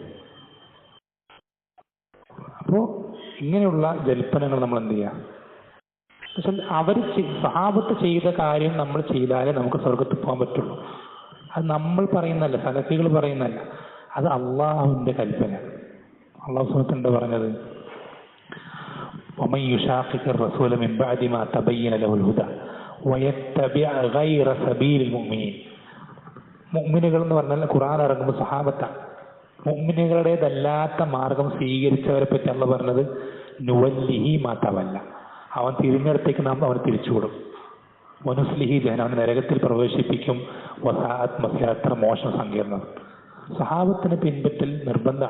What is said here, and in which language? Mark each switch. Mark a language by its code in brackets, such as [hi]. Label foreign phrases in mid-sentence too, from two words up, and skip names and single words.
[ml] അപ്പോ ഇങ്ങനെയുള്ള ജൽപ്പനങ്ങൾ നമ്മൾ എന്ത് ചെയ്യാം? അവർ സഹാബത്ത് ചെയ്ത കാര്യം നമ്മൾ ചെയ്താലേ നമുക്ക് സ്വർഗത്തിൽ പോകാൻ പറ്റുള്ളൂ. അത് നമ്മൾ പറയുന്നല്ല, സലഫികൾ പറയുന്നല്ല, അത് അള്ളാഹുവിന്റെ കൽപ്പന. അള്ളാഹു സുബ്ഹാനഹു എന്താ പറഞ്ഞത്? [ar] ومن يشاقق الرسول من بعد ما تبين له الهدى ويتبع غير سبيل المؤمنين. [ml] മുഅ്മിനുകൾ എന്ന് പറഞ്ഞാൽ ഖുർആൻ ഇറങ്ങുമ്പോൾ സഹാബത്താണ്. മുഅ്മിനുകളുടേതല്ലാത്ത മാർഗം സ്വീകരിച്ചവരെ പറ്റി അള്ളാഹു പറഞ്ഞത് [ar] نوله ما تولى, [ml] അവൻ തിരിഞ്ഞിടത്തേക്ക് നാം അവന് തിരിച്ചുവിടും. [ar] ونصله جهنم, [ml] അവൻ നരകത്തിൽ പ്രവേശിപ്പിക്കും. [ar] وساءت مصيرا, [ml] എത്ര മോശം സങ്കീർണം. സഹാബത്തിനെ പിൻപറ്റൽ നിർബന്ധമാണ്.